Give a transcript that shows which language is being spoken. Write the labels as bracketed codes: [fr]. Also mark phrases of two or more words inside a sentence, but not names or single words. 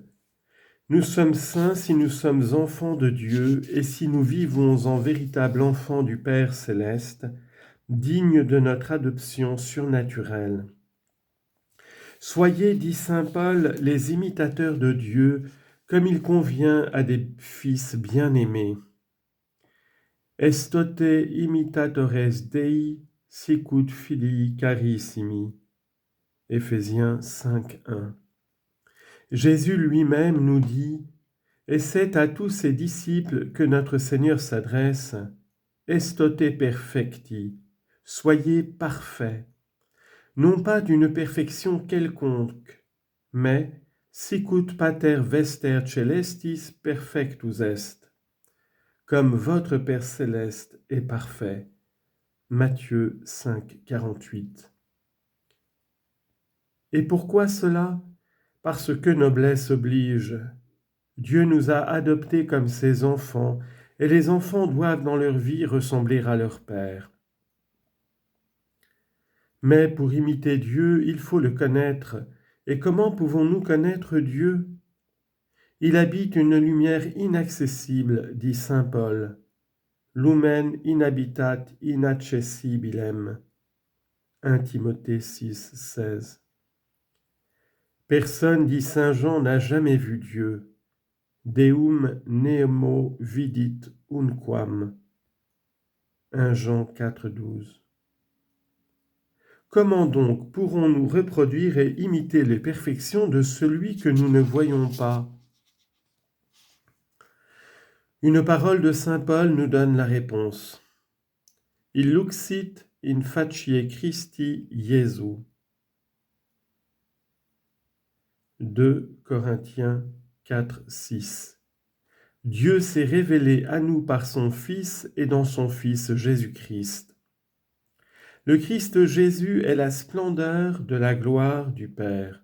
[fr] Nous sommes saints si nous sommes enfants de Dieu et si nous vivons en véritable enfants du Père céleste, dignes de notre adoption surnaturelle. Soyez, dit saint Paul, les imitateurs de Dieu, comme il convient à des fils bien-aimés. [la] Estote imitatores Dei, sicut filii carissimi. [fr] Éphésiens 5:1. Jésus lui-même nous dit, et c'est à tous ses disciples que notre Seigneur s'adresse, [la] Estote perfecti, [fr] soyez parfaits. Non pas d'une perfection quelconque, mais [la] sicut pater vester celestis perfectus est, [fr] comme votre Père céleste est parfait. Matthieu 5, 48. Et pourquoi cela? Parce que noblesse oblige. Dieu nous a adoptés comme ses enfants, et les enfants doivent dans leur vie ressembler à leur Père. Mais pour imiter Dieu, il faut le connaître. Et comment pouvons-nous connaître Dieu? Il habite une lumière inaccessible, dit saint Paul. [la] Lumen inhabitat inaccessibilem. [fr] 1 Timothée 6, 16. Personne, dit saint Jean, n'a jamais vu Dieu. [la] Deum nemo vidit unquam. [fr] 1 Jean 4, 12. Comment donc pourrons-nous reproduire et imiter les perfections de celui que nous ne voyons pas? Une parole de saint Paul nous donne la réponse. [la] Il luxit in facie Christi Jesu. [fr] 2 Corinthiens 4, 6. Dieu s'est révélé à nous par son Fils et dans son Fils Jésus-Christ. Le Christ Jésus est la splendeur de la gloire du Père.